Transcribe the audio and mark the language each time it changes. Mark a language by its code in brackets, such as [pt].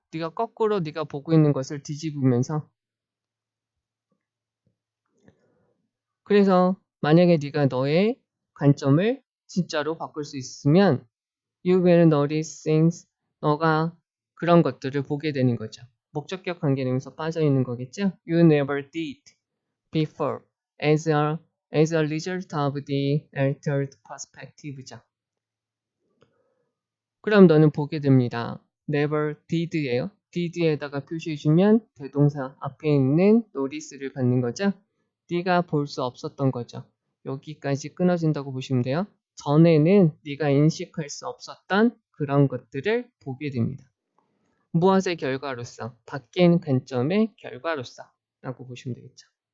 [ko] 네가 거꾸로 네가 보고 있는 것을 뒤집으면서, 그래서 만약에 네가 너의 관점을 진짜로 바꿀 수 있으면 [en] you will notice things, [ko] 너가 그런 것들을 보게 되는 거죠. 목적격 관계명사 빠져 있는 거겠죠? [en] You never did before as a result of the altered perspective죠. [ko] 그럼 너는 보게 됩니다. [en] never did예요. [ko] did에다가 표시해주면 대동사 앞에 있는 notice를 받는 거죠. 네가 볼 수 없었던 거죠. 여기까지 끊어진다고 보시면 돼요. 전에는 네가 인식할 수 없었던 그런 것들을 보게 됩니다. 무엇의 결과로서? 바뀐 관점의 결과로서 라고 보시면 되겠죠.